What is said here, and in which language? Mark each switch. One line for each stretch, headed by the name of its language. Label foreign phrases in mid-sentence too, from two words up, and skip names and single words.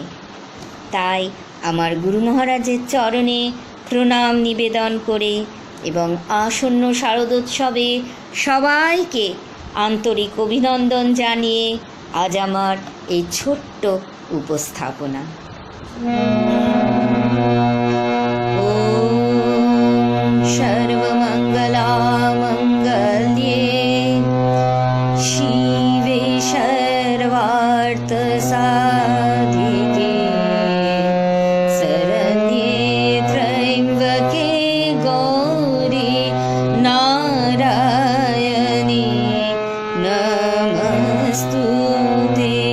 Bangla: তাই আমার গুরু মহারাজের চরণে প্রণাম নিবেদন করে এবং আসন্ন শারদোৎসবে সবাইকে আন্তরিক অভিনন্দন জানিয়ে আজ আমার এই ছোট্ট উপস্থাপনা।
Sanskrit: सर्वमङ्गलामङ्गल्ये शिवे सर्वार्थसाधिके शरण्ये त्र्यम्बके गौरी नारायणी नमस्तुते।